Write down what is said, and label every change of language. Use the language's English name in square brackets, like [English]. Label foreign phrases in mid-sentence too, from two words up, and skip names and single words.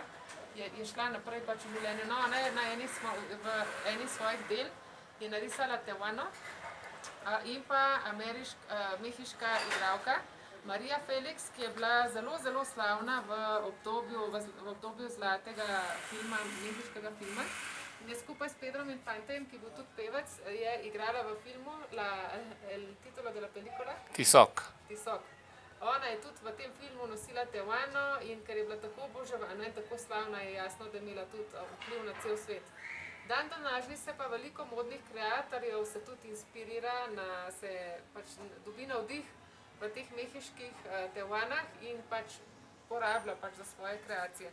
[Slovenian] Je šla naprej pač v življenju. No, v eni svojih del je narisala tejuano in pa mehiška igralka Marija Felix, ki je bila zelo slavna v obdobju zlatega filma, mehiškega filma. In je skupaj s Pedrom Infantejem, ki je bil tudi pevec, je igrala v filmu [Spanish] el título de la película? [Slovenian] Tizoc. Ona je tudi v tem filmu nosila tejuano in ker je bila tako oboževana in tako slavna, je jasno, da je imela tudi vpliv na cel svet. Dan današnji se pa veliko modnih kreatorjev se tudi inspirira, se pač dobi navdih v teh mehiških tejuanah in pač porablja pač za svoje kreacije.